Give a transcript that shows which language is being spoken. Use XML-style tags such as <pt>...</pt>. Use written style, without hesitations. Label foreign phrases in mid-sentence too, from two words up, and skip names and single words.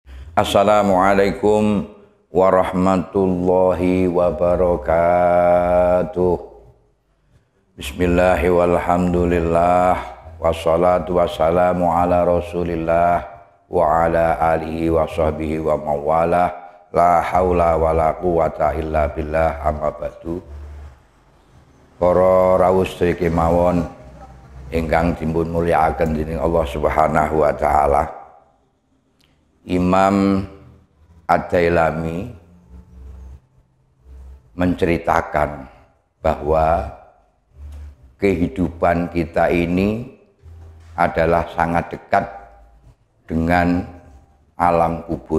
<ar>السلام عليكم ورحمة الله وبركاته. بسم الله والحمد لله والصلاة والسلام على رسول الله وعلى آله وصحبه ومن والاه. لا حول ولا قوة إلا بالله، أما بعد.</ar> <jv>Para rawuh sedherek mawon ingkang dipun mulyakaken dening Allah</jv> <ar>سبحانه وتعالى.</ar> <id>Imam Ad-Dailami menceritakan bahwa kehidupan kita ini adalah sangat dekat dengan alam kubur.</id>